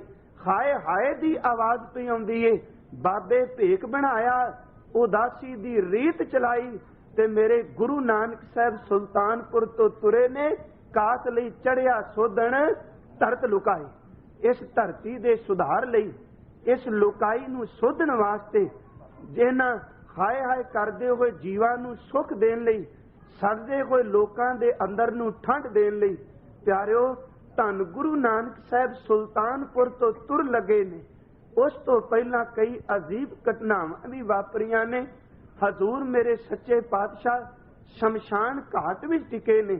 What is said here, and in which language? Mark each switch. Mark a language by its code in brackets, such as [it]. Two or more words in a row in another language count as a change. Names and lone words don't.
[pa] ਹਾਏ ਹਾਏ ਦੀ ਆਵਾਜ਼ ਪਈ ਆਉਂਦੀ ਹੈ, ਬਾਬੇ ਭੇਖ ਬਣਾਇਆ, ਉਦਾਸੀ ਦੀ ਰੀਤ ਚਲਾਈ। ਤੇ ਮੇਰੇ ਗੁਰੂ ਨਾਨਕ ਸਾਹਬ ਸੁਲਤਾਨਪੁਰ ਤੋ ਤੁਰੇ ਨੇ, ਕਾਸ ਲਈ ਚੜ੍ਹਿਆ ਸੋਧਨ ਧਰਤ ਲੁਕਾਈ। ਇਸ ਧਰਤੀ ਦੇ ਸੁਧਾਰ ਲਈ, ਇਸ ਲੁਕਾਈ ਨੂੰ ਸੋਧਨ ਵਾਸਤੇ ਜਿਨ੍ਹਾਂ ਹਾਏ ਹਾਏ ਕਰਦੇ ਹੋਏ ਜੀਵਾਂ ਨੂੰ ਸੁੱਖ ਦੇਣ ਲਈ, ਸੜਦੇ ਹੋਏ ਲੋਕਾਂ ਦੇ ਅੰਦਰ ਨੂੰ ਠੰਡ ਦੇਣ ਲਈ। ਪਿਆਰਿਓ, ਧੰਨ ਗੁਰੂ ਨਾਨਕ ਸਾਹਿਬ ਸੁਲਤਾਨਪੁਰ ਤੋਂ ਤੁਰ ਲੱਗੇ ਨੇ। ਉਸ ਤੋਂ ਪਹਿਲਾਂ ਕਈ ਅਜੀਬ ਘਟਨਾਵਾਂ ਵੀ ਵਾਪਰੀਆਂ ਨੇ। ਹਜ਼ੂਰ ਮੇਰੇ ਸੱਚੇ ਪਾਤਸ਼ਾਹ ਸ਼ਮਸ਼ਾਨ ਘਾਟ ਵਿੱਚ ਟਿਕੇ ਨੇ।